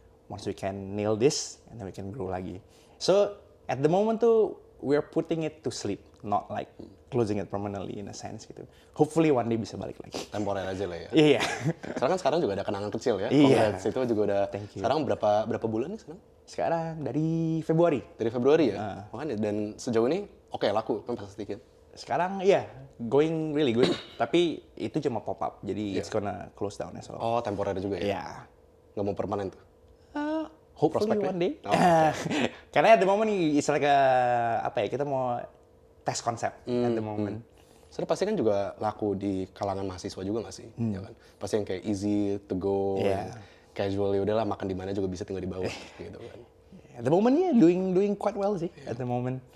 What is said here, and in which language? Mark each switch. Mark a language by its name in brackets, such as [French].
[English] once we can nail this, and then we can grow lagi. So at the moment tuh we're putting it to sleep, not like closing it permanently in a sense gitu. Hopefully one day [Indonesian] bisa balik lagi. Temporer aja lah ya. Iya. Sekarang juga ada kenangan kecil ya. Iya. Congrats, itu juga udah. [English] Thank you. [Indonesian] Sekarang berapa bulan nih sekarang? Sekarang dari Februari. Dari Februari ya. Makanya dan sejauh ini oke laku kan pas sedikit. Sekarang iya, [English] going really good. [Indonesian] Tapi itu cuma [English] pop up, jadi it's gonna close down as well. [Indonesian] Oh temporer juga ya. Iya. Nggak mau permanen tuh. [English] Hopefully [Indonesian] Prospeknya? [English] one day. Oh, okay. Karena at the moment it's like [Indonesian] apa ya, kita mau tes konsep [English] at the moment. [Indonesian] Soalnya pasti kan juga laku di kalangan mahasiswa juga nggak sih? Ya kan? Pasti yang kayak [English] easy to go, Yeah. [Indonesian] casual, ya udahlah makan di mana juga bisa tinggal di bawah gitu kan. [English] At the moment yeah, doing quite well sih at the moment.